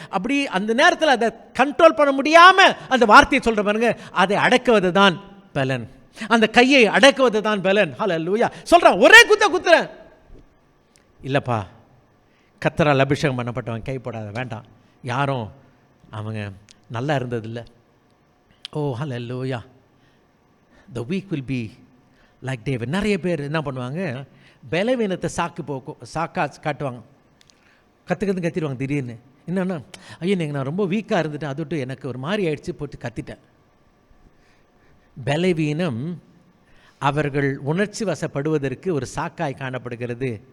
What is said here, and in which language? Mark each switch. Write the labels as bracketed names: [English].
[Tamil] அப்படி அந்த நேரத்தில் அதை கண்ட்ரோல் பண்ண முடியாம அந்த வார்த்தையை சொல்ற பாருங்க, அதை அடக்குவது தான் பலன். அந்த கையை அடக்குவது தான் பலன். ஹல்லேலூயா. சொல்றான், ஒரே குத்துறேன் இல்லப்பா, கர்த்தரால் அபிஷேகம் பண்ணப்பட்டவன் கை போடாத, வேண்டாம், யாரும் அவங்க நல்லா இருந்ததில்லை. ஓ ஹல்லேலூயா. [English] the weak will be like David. [Tamil] நிறைய பேர் என்ன பண்ணுவாங்க, பலவீனத்தை சாக்கா காட்டுவாங்க, கத்திடுவாங்க திடீர்னு. என்னன்னா, ஐயோ நான் ரொம்ப வீக்காக இருந்துட்டேன், அதோட்டு எனக்கு ஒரு மாதிரி ஆயிடுச்சு, போட்டு கத்திட்டேன். பலவீனம் அவர்கள் உணர்ச்சி வசப்படுவதற்கு ஒரு சாக்காய் காணப்படுகிறது.